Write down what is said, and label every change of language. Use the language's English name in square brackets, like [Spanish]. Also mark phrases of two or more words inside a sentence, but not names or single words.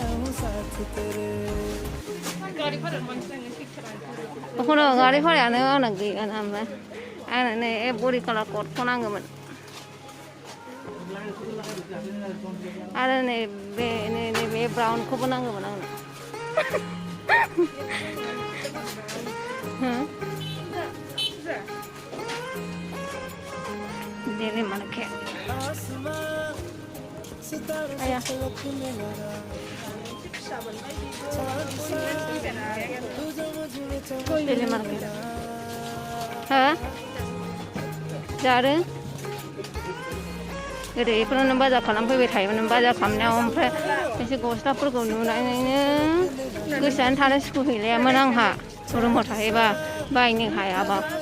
[Bodo] बेखौनो गारि भारायानो आंना गैया नामा आंनो नै बरि कालार कर्टखौ नांगौमोन आरो नैबे ब्राउनखौबो नांगौमोन आंनो [English] daily market [Bodo] आया [English] daily market [Bodo] हा जादों गोदो बेफोरावनो बाजार खालामफैबाय थायोमोन बाजार खालामनायाव ओमफ्राय एसे गस्लाफोरखौ नुनानैनो गोसोआनो थानो सुखुहैलायामोन आंहा रुमाव थाहैबा बायनो हायाबा